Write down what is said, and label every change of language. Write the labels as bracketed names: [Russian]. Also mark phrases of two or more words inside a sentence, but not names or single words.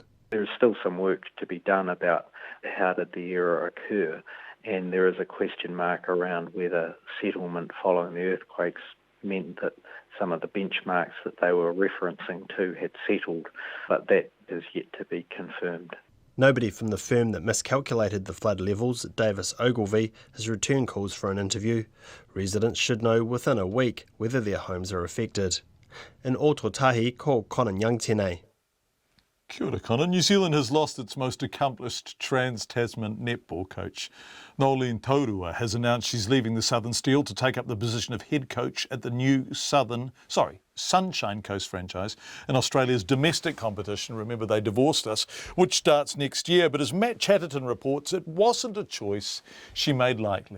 [English] There is still some work to be done about how did the error occur, and there is a question mark around whether settlement following the earthquakes meant that some of the benchmarks that they were referencing to had settled, but that is yet to be confirmed. Nobody from the firm that miscalculated the flood levels, Davis Ogilvy, has returned calls for an interview. Residents should know within a week whether their homes are affected. [Māori] In Ōtautahi, ko Conan Young tēnei. Kia ora, [English] Conan. New Zealand has lost its most accomplished trans-Tasman netball coach. Nolene Taurua has announced she's leaving the Southern Steel to take up the position of head coach at the new Sunshine Coast franchise in Australia's domestic competition. Remember, they divorced us, which starts next year. But as Matt Chatterton reports, it wasn't a choice she made lightly.